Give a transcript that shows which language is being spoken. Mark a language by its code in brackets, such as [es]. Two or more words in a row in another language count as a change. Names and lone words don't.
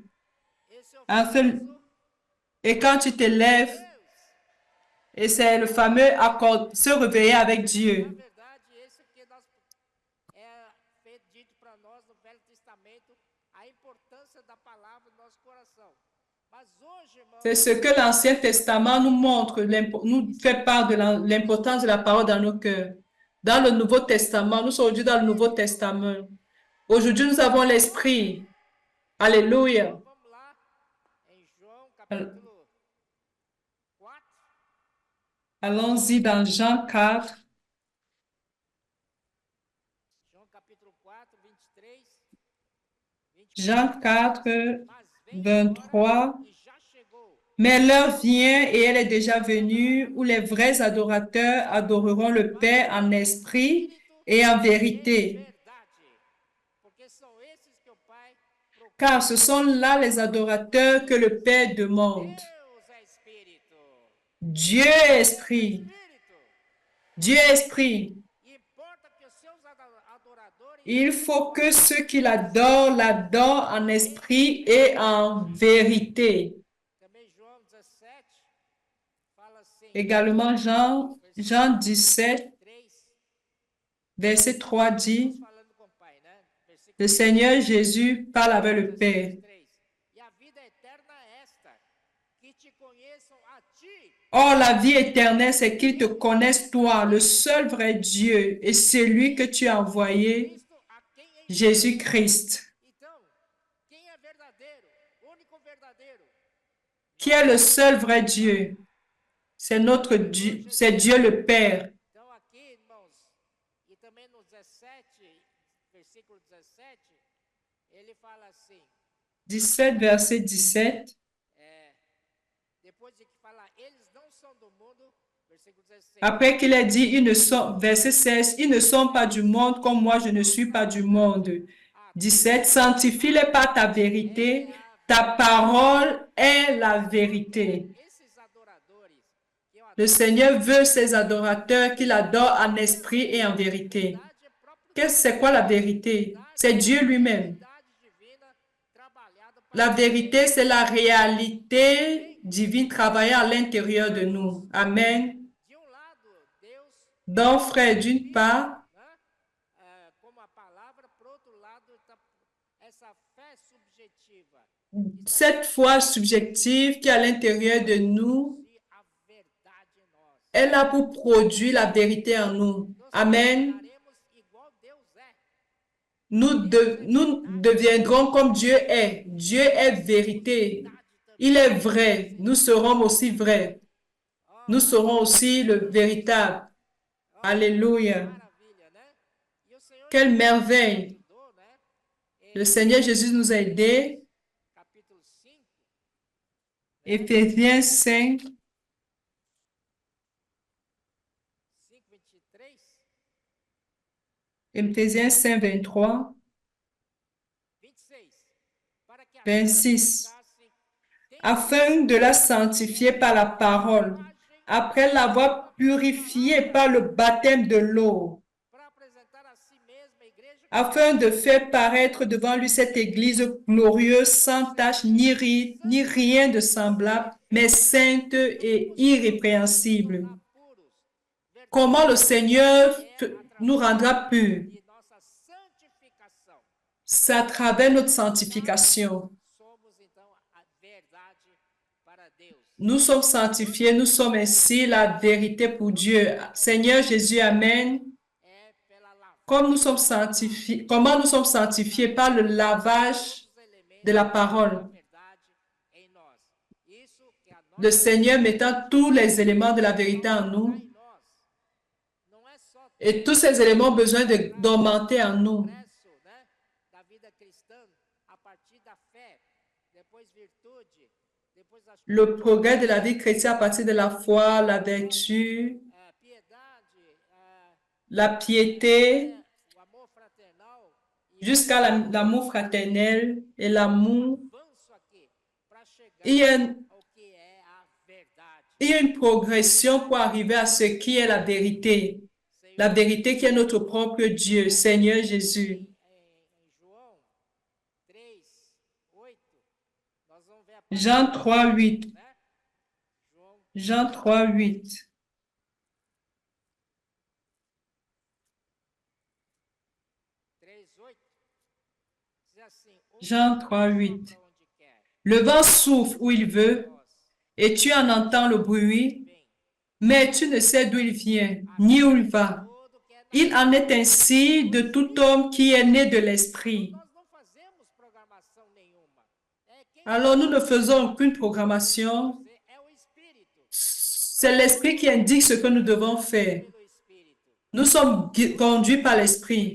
[pt] Esse é o [fr] Un seul- [pt] famoso [fr] Et quand tu te lèves, [pt] Deus. [fr] et c'est le fameux accord, se réveiller avec [pt] Na [fr] Dieu. [pt] verdade, esse que nós foi dito para nós no Velho Testamento, a importância da palavra no nosso coração. Mas hoje, irmão, [fr] C'est ce que l'Ancien Testament nous montre, nous fait part de l'importance de la parole dans nos cœurs. Dans le Nouveau Testament, nous sommes aujourd'hui dans le Nouveau Testament. Aujourd'hui, nous avons l'Esprit. Alléluia. [pt] vamos lá em João capítulo 4, [fr] Allons-y dans Jean 4. Jean 4, [pt] Mas vem 23. e já chegou [fr] Mais l'heure vient et elle est déjà venue où les vrais adorateurs adoreront le Père en esprit et en vérité. [pt] verdade. Porque são esses que o Pai procura. [fr] Car ce sont là les adorateurs que le Père demande. [pt] Deus é Espírito. [fr] Dieu est esprit. [pt] Espírito. [fr] Dieu est esprit. [pt] E importa que os seus adoradores [fr] Il faut que ceux qui l'adorent en esprit et en vérité. [pt] também João 17 fala assim, [fr] Également, Jean 17, 3, verset 3 dit, [pt] falando com o Pai, né? Versículo [fr] le Seigneur Jésus parle avec le Père. [pt] 3. E a vida eterna é esta, que te conheçam a ti, [fr] Or, la vie éternelle, c'est qu'ils te connaissent, toi, le seul vrai Dieu, et celui que tu as envoyé, [pt] Cristo, a quem enviou. [fr] Jésus-Christ. [pt] Então, quem é verdadeiro, único verdadeiro? [fr] Qui est le seul vrai Dieu? C'est notre Dieu, c'est Dieu le Père. [pt] Então, aqui, irmãos, e também no 17, versículo 17, ele fala assim, [fr] 17, verset 17. [pt] depois de que fala, eles não são do mundo, versículo 16, [fr] Après qu'il a dit, verset 16, ils ne sont pas du monde comme moi, je ne suis pas du monde. 17, sanctifie-les par ta vérité, ta parole est la vérité. [pt] esses adoradores que eu adoro, [fr] Le Seigneur veut ses adorateurs qu'il adore en esprit et en vérité. [pt] é próprio [fr] C'est quoi la vérité? C'est Dieu lui-même. [pt] verdade divina trabalhada para [fr] La vérité, c'est la réalité divine travaillée à l'intérieur de nous. Amen. [pt] de lado, Deus, [fr] Donc, frère, d'une part, [pt] né, como a palavra, por outro lado, essa fé subjetiva, [fr] cette foi subjective qui est à l'intérieur de nous, [pt] e a verdade em nós. [fr] elle a pour produire la vérité en nous. Amen. [pt] Daremos igual Deus é. [fr] Nous deviendrons comme Dieu est. Dieu est vérité. Il est vrai. Nous serons aussi vrais. Nous serons aussi le véritable. Alléluia. [pt] Maravilha, né? E o Senhor [fr] Quelle merveille. [pt] ajudou, né? [fr] Le Seigneur Jésus nous a aidés. [pt] Capítulo 5, [fr] Éphésiens 5, 23, Éphésiens 5, 23, 26. [pt] Para que a 26. ficasse [fr] Afin de la sanctifier par la parole, après l'avoir purifiée par le baptême de l'eau, [pt] para apresentar a si mesma a igreja [fr] afin de faire paraître devant lui cette Église glorieuse, sans tache, ni ride, ni rien de semblable, mais sainte et irrépréhensible. [pt] puros, [fr] Comment le Seigneur nous rendra purs? [pt] e nossa santificação. [fr] C'est à travers notre sanctification. [pt] Somos então a verdade para Deus. [fr] Nous sommes sanctifiés, nous sommes ainsi la vérité pour Dieu. Seigneur Jésus, Amen. [pt] É pela lavagem [fr] Comme nous sommes sanctifiés, comment nous sommes sanctifiés? Par le lavage [pt] dos elementos [fr] de la [pt] da [fr] parole. [pt] verdade em nós. Isso que a [fr] Le Seigneur mettant tous les éléments de la vérité en nous. [pt] em nós não é só [fr] Et tous ces éléments ont besoin d'augmenter en nous. [pt] progresso, né, da vida cristã a partir da fé, depois virtude, depois as [fr] Le progrès de la vie chrétienne à partir de la foi, la vertu, [pt] piedade, [fr] la piété, [pt] o amor fraternal e [fr] jusqu'à l'amour fraternel et l'amour. [pt] avanço aqui para chegar [fr] Il y a [pt] ao que é a verdade. [fr] Il y a une progression pour arriver à ce qui est la vérité. La vérité qui est notre propre Dieu, Seigneur Jésus. [pt] Em João 3, 8, nós vamos ver a [fr] Jean 3, 8. [pt] né? João [fr] Jean 3, 8. [pt] 3, 8 diz assim: [fr] Jean 3, 8. [pt] pra onde quer, [fr] Le vent souffle où il veut [pt] nós [fr] et tu en entends le bruit, [pt] vem. [fr] mais tu ne sais d'où il vient, ni où il va. [pt] Todo que é [fr] Il en est ainsi de tout homme qui est né de l'Esprit. [pt] nós não fazemos programação nenhuma. É quem [fr] Alors nous ne faisons aucune programmation. [pt] é o Espírito. [fr] C'est l'Esprit qui indique ce que nous devons faire. [pt] Pelo Espírito. [fr] Nous sommes conduits par l'Esprit.